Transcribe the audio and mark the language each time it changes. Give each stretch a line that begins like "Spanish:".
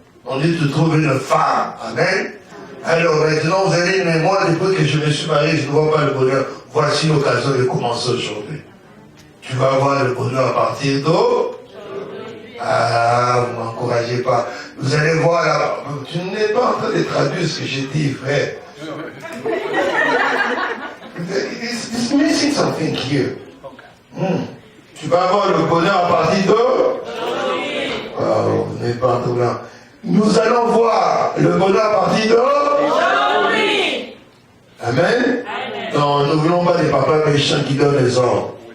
French: On dit tu trouves une femme. Amen. Alors maintenant, vous allez, mais moi, depuis que je me suis marié, je ne vois pas le bonheur. Voici l'occasion de commencer aujourd'hui. Tu vas voir le bonheur à partir d'où? Ah, vous ne m'encouragez pas. Vous allez voir là. Tu n'es pas en train de traduire ce que j'ai dit, frère.
English: It's missing something here.
French: Tu vas avoir le bonheur à partir de... Oh, vous n'êtes pas tout là. Nous allons voir le bonheur à partir de... Amen. Non, nous ne voulons pas des papas méchants qui donnent les ordres.